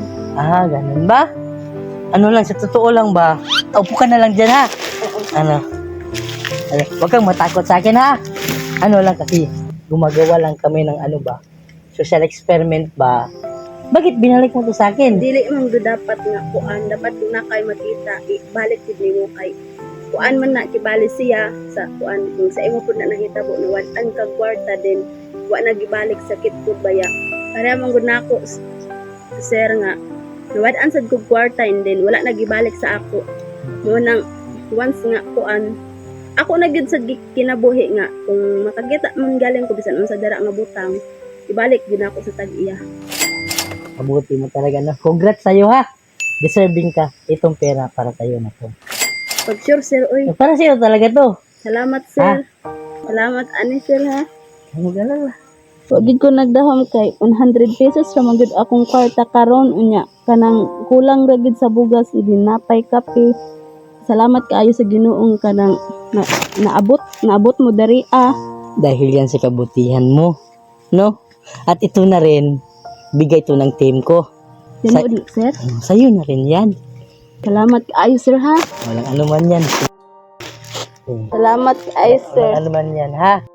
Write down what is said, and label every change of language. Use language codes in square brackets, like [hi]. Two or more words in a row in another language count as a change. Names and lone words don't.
[tl] Ah, ganun ba? Ano lang, sa totoo lang ba? Upo ka na lang dyan, ha? Ano? Huwag kang matakot sa akin, ha? Ano lang kasi, gumagawa lang kami ng ano ba? [en] Social experiment [tl] ba? Bakit binalik mo to sa akin? [ceb] Dili man do dapat nga kuan, dapat na kay makita ibalik gid nimo kay kuan man na kibali siya sa kuan kung sa imo pud na nahitabo na watan ka kwarta din wa na gibalik sakit pud baya. Para man gud nako sir nga nawad-an sad kog kwarta and then wala na gibalik sa ako. Mo nang once nga kuan ako na gyud sa kinabuhi nga kung makakita man galing ko bisan unsa dara nga butang ibalik gyud ako sa tag-iya. [tl] Mabuti mo talaga na. Congrats sa'yo ha. Deserving ka. Itong pera para sa'yo na to. [ceb] Pag sure sir, oy. [tl] Para sa'yo talaga to. [ceb] Salamat sir. Salamat ani sir ha. [tl] Ano ganun ba? [ceb] Wagid ko nagdahom kay 100 pesos ra magud akong kwarta karon unya kanang kulang ra gid sa bugas napay kape. Salamat kaayo sa Ginoong kanang naabot mo dari [tl] Dahil yan sa kabutihan mo. No? At ito na rin, bigay to ng team ko. [ceb] Tinuod sir. [tl] Sa'yo na rin yan. [ceb] Salamat kaayo sir ha. [tl] Walang anuman yan. [ceb] Salamat kaayo sir. [tl] Walang anuman yan ha.